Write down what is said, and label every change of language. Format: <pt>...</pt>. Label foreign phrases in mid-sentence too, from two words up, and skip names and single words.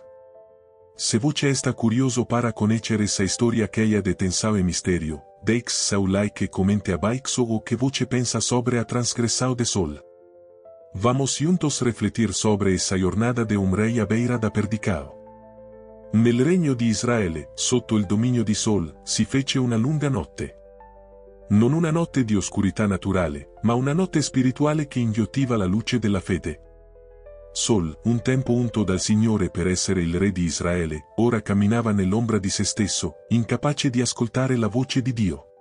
<pt>Se você está curioso para conhecer essa história cheia de tensão e mistério, deixe seu like e comente abaixo o que você pensa sobre a transgressão de Saul. Vamos juntos refletir sobre essa jornada de rei à beira da perdição.</pt> <it>Nel regno di Israele, sotto il dominio di Saul, si fece una lunga notte. Non una notte di oscurità naturale, ma una notte spirituale che inghiottiva la luce della fede. Saul, un tempo unto dal Signore per essere il re di Israele, ora camminava nell'ombra di se stesso, incapace di ascoltare la voce di Dio.</it>